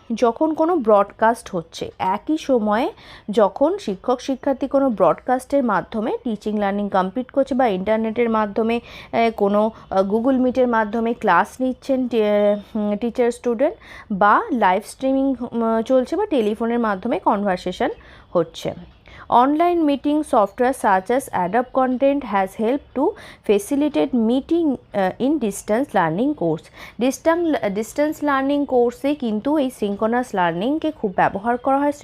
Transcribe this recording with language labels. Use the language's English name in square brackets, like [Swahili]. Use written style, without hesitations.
[Bangla] যখন কোনো ব্রডকাস্ট হচ্ছে একই সময়ে, যখন শিক্ষক শিক্ষার্থী কোনো ব্রডকাস্টের মাধ্যমে টিচিং লার্নিং কমপ্লিট করছে বা ইন্টারনেটের মাধ্যমে কোনো গুগল মিটের মাধ্যমে ক্লাস নিচ্ছেন টিচার স্টুডেন্ট, বা লাইভ স্ট্রিমিং চলছে বা টেলিফোনের মাধ্যমে কনভারসেশন হচ্ছে। [English] Online meeting software such as Adobe Content has helped to facilitate meeting in distance learning course. [Bangla] Distance learning কোর্সে কিন্তু এই সিনক্রোনাস লার্নিংকে খুব ব্যবহার করা হয়।